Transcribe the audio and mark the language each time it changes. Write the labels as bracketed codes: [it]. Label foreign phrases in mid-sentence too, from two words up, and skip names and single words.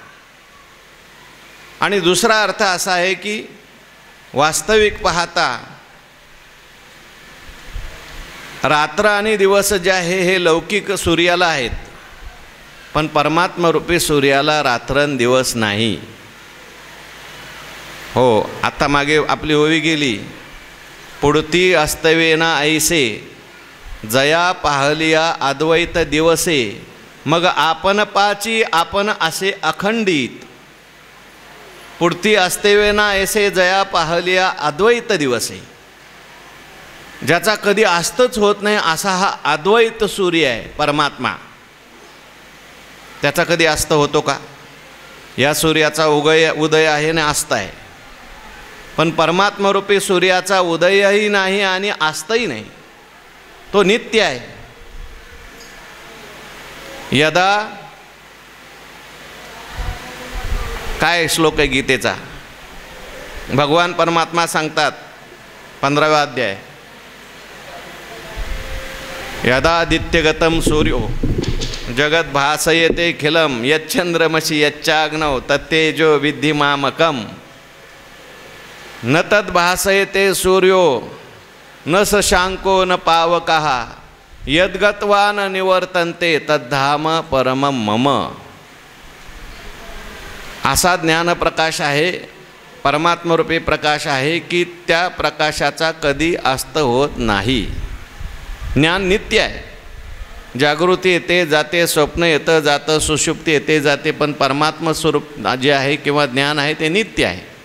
[mr] आणि दुसरा अर्थ असा आहे की वास्तविक पाहता रात्र आणि दिवस जे आहे हे लौकिक सूर्याला आहेत, पण परमात्मरूपी सूर्याला रात्रंदिवस नाही. हो, आता मागे आपली ओवी गेली, पुढती अस्तवेना ऐसे जया पाहलिया अद्वैत दिवसे, मग आपण पाची आपण असे अखंडित. पुढती अस्तवेना ऐसे जया पाहलिया अद्वैत दिवसे, ज्याचा कधी अस्तच होत नाही असा हा अद्वैत सूर्य आहे परमात्मा. त्याचा कधी अस्त होतो का? या सूर्याचा उदय आहे आणि अस्त आहे, पण परमात्मरूपी सूर्याचा उदयही नाही आणि अस्तही नाही, तो नित्य आहे. यदा काय श्लोक आहे गीतेचा, भगवान परमात्मा सांगतात 15वा अध्याय, [sa] यदादित्यगतम सूर्यो जगत भासयते खिलम यच्चंद्रमसि यच्चाग्नौ तत्तेजो विद्धि मामकम न तद् भासयते सूर्यो न शशांको न पावकः यद्गत्वा न निवर्तन्ते तद्धाम परमं मम. [mr] असा ज्ञानप्रकाश आहे, परमात्मरूपी प्रकाश आहे की त्या प्रकाशाचा कधी अस्त होत नाही. ज्ञान नित्य आहे. जागृती येते जाते, स्वप्न येतं जातं, सुषुप्ती येते जाते, पण परमात्म स्वरूप जे आहे किंवा ज्ञान आहे ते नित्य आहे.